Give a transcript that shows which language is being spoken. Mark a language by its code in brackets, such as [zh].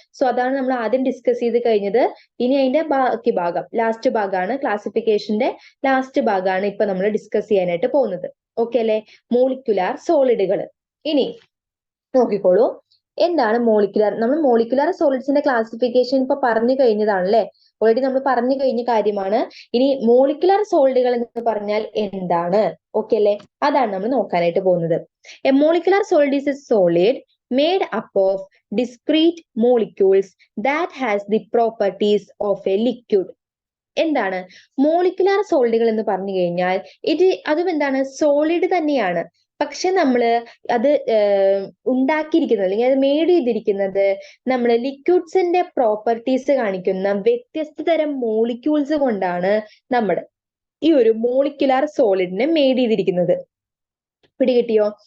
[ml] So അതാണ് നമ്മൾ ആദ്യം ഡിസ്കസ് ചെയ്ത് കഴിഞ്ഞത്. ഇനി അതിന്റെ ബാക്കി ഭാഗം, ലാസ്റ്റ് ഭാഗമാണ്, ക്ലാസിഫിക്കേഷന്റെ ലാസ്റ്റ് ഭാഗമാണ് ഇപ്പൊ നമ്മൾ ഡിസ്കസ് ചെയ്യാനായിട്ട് പോകുന്നത്. ഓക്കെ അല്ലെ? മോളിക്കുലാർ സോളിഡുകൾ. ഇനി നോക്കിക്കോളൂ, എന്താണ് മോളിക്കുലാർ? നമ്മൾ മോളിക്കുലാർ സോളിഡ്സിന്റെ ക്ലാസിഫിക്കേഷൻ ഇപ്പൊ പറഞ്ഞു കഴിഞ്ഞതാണ് അല്ലെ? ഓൾറെഡി നമ്മൾ പറഞ്ഞു കഴിഞ്ഞ കാര്യമാണ്. ഇനി മോളിക്കുലാർ സോളിഡുകൾ എന്ന് പറഞ്ഞാൽ എന്താണ്? ഓക്കെ അല്ലെ? അതാണ് നമ്മൾ നോക്കാനായിട്ട് പോകുന്നത്. [en] A molecular solid is a solid made up of discrete molecules that has the properties of a liquid. [ml] എന്താണ് മോളിക്കുലാർ സോളിഡുകൾ എന്ന് പറഞ്ഞു കഴിഞ്ഞാൽ അതും എന്താണ്? സോളിഡ് തന്നെയാണ്. പക്ഷെ നമ്മള് അത് ഉണ്ടാക്കിയിരിക്കുന്നത്, അല്ലെങ്കിൽ അത് മേഡ് ചെയ്തിരിക്കുന്നത് നമ്മൾ ലിക്വിഡ്സിന്റെ പ്രോപ്പർട്ടീസ് കാണിക്കുന്ന വ്യത്യസ്ത തരം മോളിക്യൂൾസ് കൊണ്ടാണ് നമ്മൾ ഈ ഒരു മോളിക്കുലാർ സോളിഡിനെ മേഡ് ചെയ്തിരിക്കുന്നത്. പിടികിട്ടിയോ?